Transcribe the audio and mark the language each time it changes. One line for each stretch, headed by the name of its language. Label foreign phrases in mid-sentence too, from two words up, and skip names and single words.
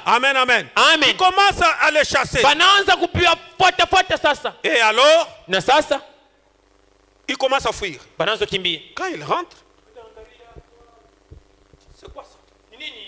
French: Amen, amen. Amen. Qui commencent à les chasser.
Swahili: Banaanza kupiwafuatafuata sasa.
French: Et alors,
Swahili: Na sasa
French: ils commencent à fuir.
Swahili: banaanza kimbia.
French: Quand ils rentrent, C'est quoi ça?
Swahili: Ni nini?